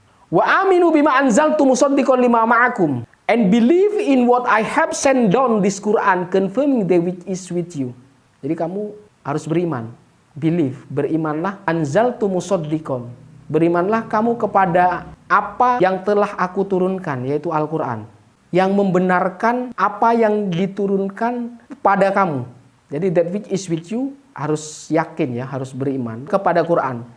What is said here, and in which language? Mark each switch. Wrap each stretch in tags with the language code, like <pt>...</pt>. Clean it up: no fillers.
<ar>Wa aminu bima anzaltu musaddiqan lima ma'akum,</ar> <en>and believe in what I have sent down this Quran, confirming that which is with you.</en> <id>Jadi kamu harus beriman. Believe, berimanlah.</id> <ar>Anzaltu musaddiqan,</ar> <id>berimanlah kamu kepada apa yang telah aku turunkan, yaitu Al-Quran, yang membenarkan apa yang diturunkan pada kamu. Jadi</id> <en>that which is with you,</en> <id>harus yakin ya, harus beriman kepada Quran.</id>